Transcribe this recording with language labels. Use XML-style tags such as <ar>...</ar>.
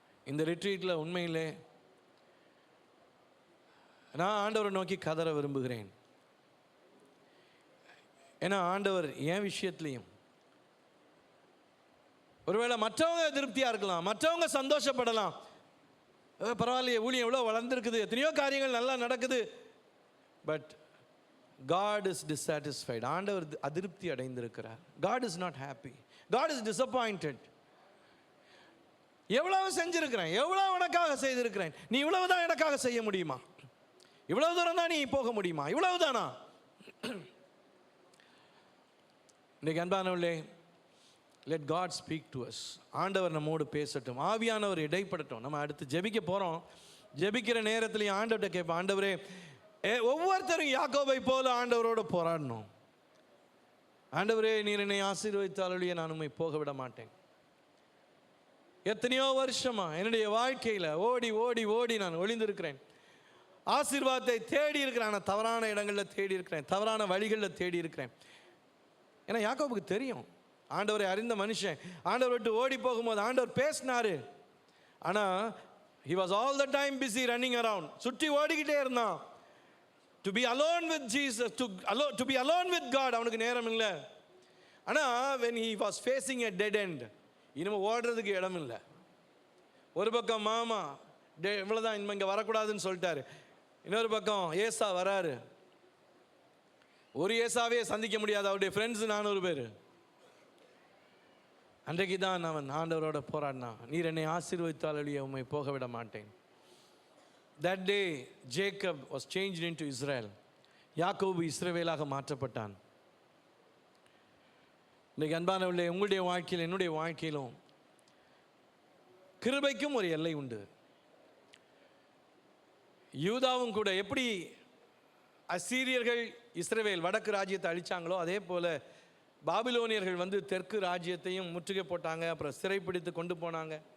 <ta>இந்த ரிட்ரீட்டில் உண்மையிலே நான் ஆண்டவரை நோக்கி கதற விரும்புகிறேன். ஏன்னா ஆண்டவர் என் விஷயத்துலையும் ஒருவேளை மற்றவங்க திருப்தியாக இருக்கலாம், மற்றவங்க சந்தோஷப்படலாம், பரவாயில்லையே ஊழியம் எவ்வளோ வளர்ந்துருக்குது, எத்தனையோ காரியங்கள் நல்லா நடக்குது.</ta> <en>But God is dissatisfied.</en> <ta>ஆண்டவர் அதிருப்தி அடைந்திருக்கிறார்.</ta> <en>God is not happy. God is disappointed.</en> <ta>எவ்வளவு செஞ்சிருக்கிறேன், எவ்வளவு உனக்காக செய்திருக்கிறேன், நீ இவ்வளவு தான் எனக்காக செய்ய முடியுமா, இவ்வளவு தூரம் தான் நீ போக முடியுமா, இவ்வளவு தானா? இன்னைக்கு அன்பானவர்களே,</ta> <en>let God speak to us.</en> <ta>ஆண்டவர் நம்மோடு பேசட்டும், ஆவியானவர் இடைப்படட்டும். நம்ம அடுத்து ஜெபிக்க போகிறோம். ஜெபிக்கிற நேரத்துலையும் ஆண்டவர்கிட்ட கேட்போம், ஆண்டவரே ஒவ்வொருத்தரும் யாக்கோபை போல ஆண்டவரோடு போராடணும். ஆண்டவரே நீர் என்னை ஆசீர்வதித்தாலொழிய நான் உம்மை போக விட மாட்டேன். எத்தனையோ வருஷமா என்னுடைய வாழ்க்கையில் ஓடி ஓடி ஓடி நான் ஒளிந்திருக்கிறேன். ஆசீர்வாதத்தை தேடி இருக்கிறேன், ஆனால் தவறான இடங்களில் தேடி இருக்கிறேன், தவறான வழிகளில் தேடி இருக்கிறேன். ஏன்னா யாக்கோபுக்கு தெரியும், ஆண்டவரை அறிந்த மனுஷன் ஆண்டவர் விட்டு ஓடி போகும்போது ஆண்டவர் பேசினாரு. ஆனால்</ta> <en>he was all the time busy running around,</en> <ta>சுற்றி ஓடிக்கிட்டே இருந்தான்.</ta> <en>to be alone with Jesus, to be alone with God</en> <ta>அவனுக்கு நேரம் இல்லை. ஆனால்</ta> <en>when he was facing a dead end,</en> <ta>இனிமேல் ஓடுறதுக்கு இடம் இல்லை. ஒரு பக்கம் மாமா இவ்வளோதான், இனிமே இங்கே வரக்கூடாதுன்னு சொல்லிட்டாரு. இன்னொரு பக்கம் ஏசா வராரு. ஒரு ஏசாவே சந்திக்க முடியாது, அவருடைய ஃப்ரெண்ட்ஸ் 400 பேர். அன்றைக்கு தான் அவன் ஆண்டவரோட போராடினான், நீர் என்னை ஆசீர்வதித்தாலொழிய உம்மை போக விட மாட்டேன்.</ta> <en>That day Jacob was changed into Israel.</en> <ta>யாக்கோபு இஸ்ரவேலாக மாற்றப்பட்டான். இன்னைக்கு அன்பானவர்களே, உங்களுடைய வாழ்க்கையில் என்னுடைய வாழ்க்கையிலும் கிருபைக்கும் ஒரு எல்லை உண்டு. யூதாவும் கூட எப்படி அசீரியர்கள் இஸ்ரவேல் வடக்கு ராஜ்யத்தை அழிச்சாங்களோ அதே போல பாபிலோனியர்கள் வந்து தெற்கு ராஜ்யத்தையும் முற்றுகை போட்டாங்க, அப்புறம் சிறைப்பிடித்து கொண்டு போனாங்க.</ta>